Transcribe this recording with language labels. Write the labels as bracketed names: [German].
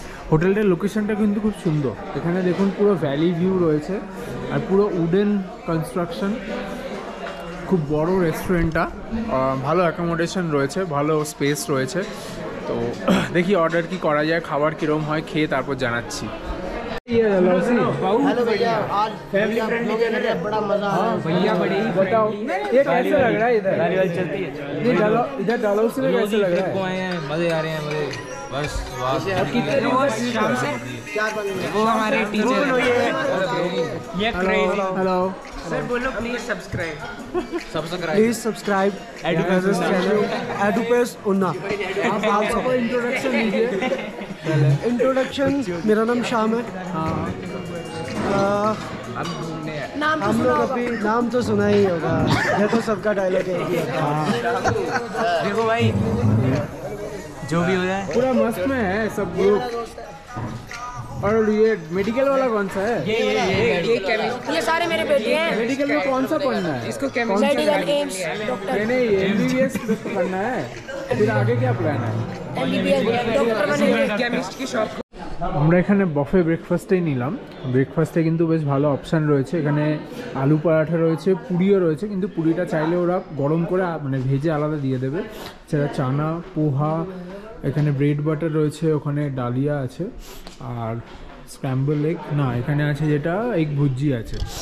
[Bangla] হোটেলটার লোকেশনটা কিন্তু খুব সুন্দর। এখানে দেখুন পুরো ভ্যালি ভিউ রয়েছে আর পুরো উডেন কনস্ট্রাকশন। খুব বড় রেস্টুরেন্টটা, ভালো অ্যাকোমোডেশন রয়েছে, ভালো স্পেস রয়েছে। তো দেখি অর্ডার কি করা যায়, খাবার কীরকম হয় খেয়ে তারপর জানাচ্ছি। [Hindi] हेलो भैया, आज फैमिली फ्रेंडली जगह है, बड़ा मजा आ रहा है भैया। बड़ी बताओ ये कैसे लग रहा है इधर? गाड़ी वाली चलती है इधर डालहौसी में कैसे लग रहा है? आए हैं, मजे आ रहे हैं, मजे बस। और कितने लोग शाम से? वो हमारे टीचर ये क्रेजी। हेलो सर बोलो please subscribe please subscribe एडुपेस channel एडुपेस उन्ना। आप सबको इंट्रोडक्शन दीजिए। इंट्रोडक्शन, मेरा नाम श्याम है। हम लोग अभी नाम तो सुना ही होगा, ये तो सबका डायलॉग है। देखो भाई जो भी हो जाए पूरा मस्त में है सब ग्रुप। और ये मेडिकल वाला कौन सा है? ये सारे मेरे बेटे हैं। मेडिकल में कौन सा पढ़ना है? इसको मेडिकल एम्स डॉक्टर नहीं MBBS पढ़ना है, फिर आगे क्या प्लान है? MBBS डॉक्टर बनेंगे। केमिस्ट की शॉप। [Bangla] আমরা এখানে বফে ব্রেকফাস্টেই নিলাম। ব্রেকফাস্টে কিন্তু বেশ ভালো অপশান রয়েছে। এখানে আলু পরাঠা রয়েছে, পুরিও রয়েছে, কিন্তু পুরিটা চাইলে ওরা গরম করে মানে ভেজে আলাদা দিয়ে দেবে। সেটা চানা, পোহা, এখানে ব্রেড বাটার রয়েছে, ওখানে ডালিয়া আছে, আর স্ক্র্যাম্বল এগ না, এখানে আছে যেটা এগ ভুজি আছে।